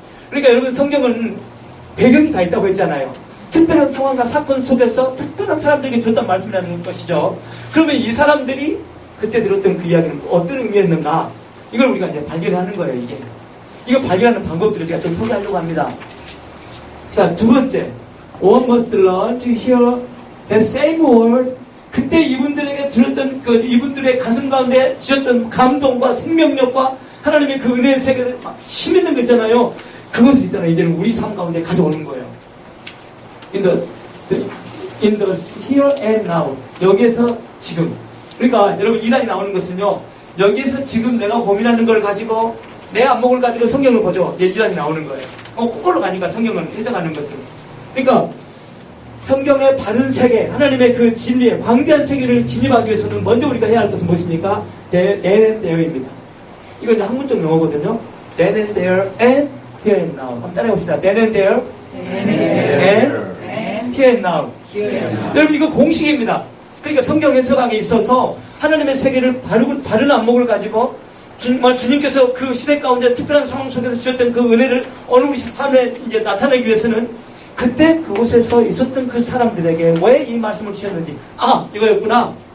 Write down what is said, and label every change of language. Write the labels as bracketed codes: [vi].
[ko] 그러니까 여러분 성경은 배경이 다 있다고 했잖아요. 특별한 상황과 사건 속에서 특별한 사람들에게 줬던 말씀이라는 것이죠. 그러면 이 사람들이 그때 들었던 그 이야기는 어떤 의미였는가? 이걸 우리가 이제 발견하는 거예요, 이게. 이거 발견하는 방법들을 제가 좀 소개하려고 합니다. 자, 두 번째. [en] One must learn to hear the same word. [ko] 그때 이분들에게 들었던 이분들의 가슴 가운데 주셨던 감동과 생명력과 하나님의 그 은혜의 세계를 막 힘있는 거 있잖아요. 그것을 있잖아요. 이제는 우리 삶 가운데 가져오는 거예요. [en] in the here and now. [ko] 여기에서 지금. 그러니까 여러분 이단이 나오는 것은요. 여기에서 지금 내가 고민하는 걸 가지고 내 안목을 가지고 성경을 보죠. 이단이 나오는 거예요. 거꾸로 가니까 성경을 해석하는 것은. 그러니까 성경의 바른 세계, 하나님의 그 진리의 광대한 세계를 진입하기 위해서는 먼저 우리가 해야 할 것은 무엇입니까? [en] then and there입니다. [ko] 이거 이제 학문적 용어거든요. [en] then and there and here and now. [ko] 한번 따라해봅시다. [en] then and there and here and now. [ko] 여러분 이거 공식입니다. 그러니까 성경 해석학에 있어서 하나님의 세계를 바른 안목을 가지고 정말 주님께서 그 시대 가운데 특별한 상황 속에서 주셨던 그 은혜를 어느 우리 삶에 이제 나타내기 위해서는 그때 그곳에서 있었던 그 사람들에게 왜 이 말씀을 주셨는지, 이거였구나.